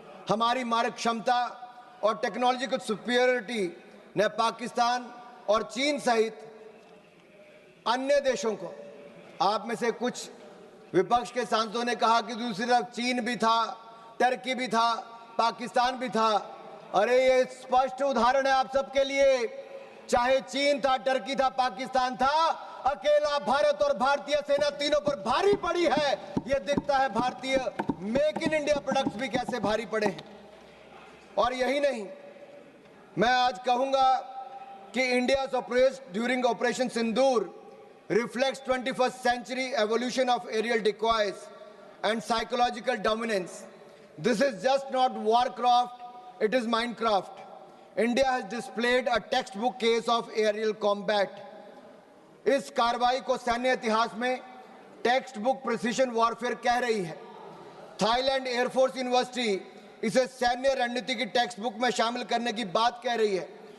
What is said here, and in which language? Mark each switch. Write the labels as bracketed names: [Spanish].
[Hindi] हमारी मारक क्षमता और टेक्नोलॉजिकल सुपीरियरिटी ने पाकिस्तान और चीन सहित अन्य देशों को, आप में से कुछ विपक्ष के सांसदों ने कहा कि दूसरी तरफ चीन भी था, टर्की भी था, पाकिस्तान भी था। अरे ये स्पष्ट उदाहरण है आप सबके लिए, चाहे चीन था, टर्की था, पाकिस्तान था, अकेला भारत और भारतीय सेना तीनों पर भारी पड़ी है। ये दिखता है भारतीय मेक इन इंडिया प्रोडक्ट्स भी कैसे भारी पड़े हैं। और यही नहीं, मैं आज कहूंगा कि [English] India's operation during Operation Sindoor reflects 21st century evolution of aerial decoys and psychological dominance. This is just not warcraft, it is Minecraft. India has displayed a textbook case of aerial combat. [Hindi] इस कार्रवाई को सैन्य इतिहास में text book precision warfare कह रही है। Thailand air force university इसे सैन्य रणनीति की टेक्स्ट बुक में शामिल करने की बात कह रही है।